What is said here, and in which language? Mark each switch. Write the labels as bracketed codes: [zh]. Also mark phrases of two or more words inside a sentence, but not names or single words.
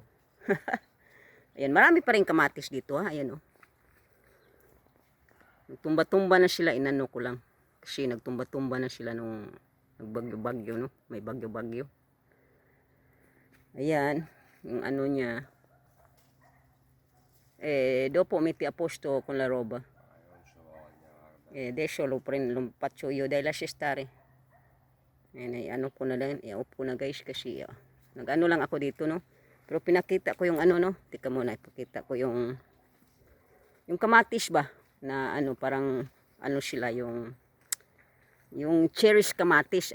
[tl] Ayan, marami pa rin kamatis dito, ha. Ayan, oh. Nagtumba-tumba na sila. Inano ko lang. Kasi nagtumba-tumba na sila nung nagbagyo-bagyo, no. May bagyo-bagyo. Ayan, yung ano niya. [it] Dopo metti a posto con la roba. Adesso lo faccio io dai lascia stare. [tl] Ano ko na lang, i-off ko na guys kasi nag-ano lang ako dito, no. Pero pinakita ko yung ano, no. Tika muna, ipakita ko yung kamatis ba na ano, parang ano sila yung cherries kamatis.